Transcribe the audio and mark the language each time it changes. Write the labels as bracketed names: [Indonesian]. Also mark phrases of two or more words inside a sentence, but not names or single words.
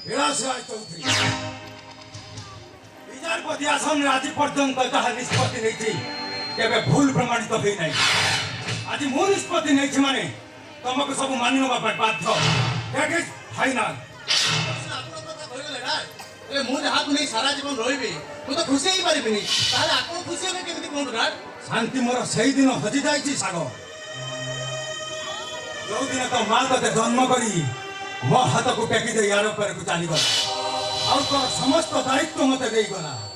[Odia] ବିଳାସ ରାୟ ଚୌଧୁରୀ ବିଚାରପତି ଆସନରେ ଆଜି ପର୍ଯ୍ୟନ୍ତ ଯାହା ନିଷ୍ପତ୍ତି ନେଇଛି କେବେ ଭୁଲ ପ୍ରମାଣିତ ହୋଇନାହିଁ। ଆଜି ମୁଁ ନିଷ୍ପତ୍ତି ନେଇଛି ମାନେ ତମକୁ ସବୁ ମାନି ନେବା ପାଇଁ ବାଧ୍ୟ। [English] That is final. [Odia] ଆପଣଙ୍କ କଥା କହିଗଲେ ନା ହେଲେ ମୁଁ ଯାହାକୁ ନେଇ ସାରା ଜୀବନ ରହିବି ମୁଁ ତ ଖୁସି ହେଇପାରିବିନି ତାହେଲେ ଆପଣ ଖୁସି ହେବେ କେମିତି କୁହନ୍ତୁ ନା ଶାନ୍ତି ମୋର ସେଇଦିନ ହଜି ଯାଇଛି ସାଗର। ଯୋଉଦିନ ତ ମା ତତେ ଜନ୍ମ କରି ମୋ ହାତକୁ ଟେକି ଦେଇ ଆର ଉପରକୁ ଚାଲିଗଲା ଆଉ ତୋର ସମସ୍ତ ଦାୟିତ୍ୱ ମତେ ଦେଇଗଲା।